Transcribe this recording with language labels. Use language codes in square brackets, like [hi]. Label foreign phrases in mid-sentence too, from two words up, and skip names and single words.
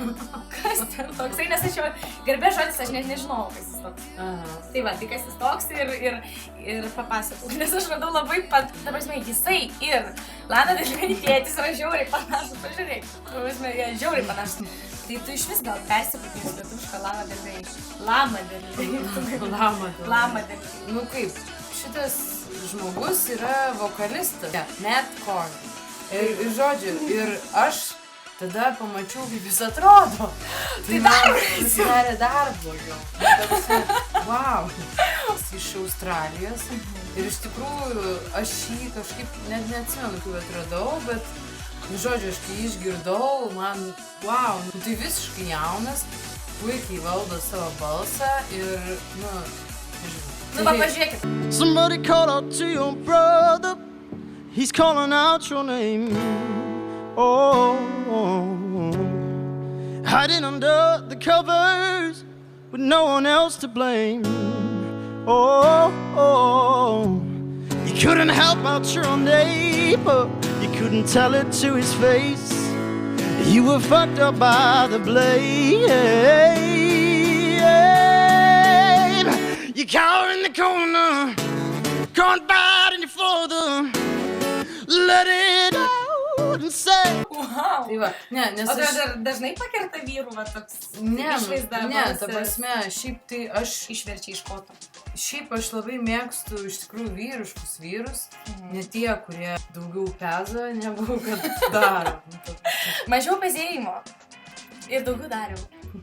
[lt] Kas ten toksai, nes aš jau garbės žodis, aš net nežinau, kas jis toks. Tai va, tai kas jis toks ir papasakau. Nes aš radau labai ta prasme, jisai ir Lana Del Rey tėtis yra žiauriai panašus, pažiūrėk. Ta prasme, jie žiauriai panašus. Tai tu iš vis gal persipratys lietuvišką Lana Del Rey. Lama Del Rey. Lama Del Rey. Nu kaip, šitas žmogus yra vokalistas. Matt Korn. Ir žodžiu, ir aš tada pamačiau, kaip jis atrodo. Tai man pasidarė dar blogiau. Wow. Jis iš Australijos. Ir iš tikrųjų, aš jį kažkaip net neatsimenu, kaip atradau, bet žodžiu, aš kai išgirdau, man, wow, tai visiškai jaunas, puikiai valdo savo balsą ir, Nu, va, pažiūrėkit. [en] Somebody call out to your brother. He's calling out your name. Oh, hiding under the covers with no one else to blame. Oh, you couldn't help out your own neighbor. You couldn't tell it to his face. You were fucked up by the blame. You cower in the corner, can't bite any further. Let it out and say. Wow. [lt] Tai va, ne, nes O tai aš... dažnai pakerta vyrų, va, toks Ne, išvaizda. ta prasme, šiaip tai aš... Išverčia iš koto. Šiaip aš labai mėgstu iš tikrųjų vyriškus vyrus, ne tie, kurie daugiau peza, negu kad daro. Mažiau pezėjimo ir daugiau dariau.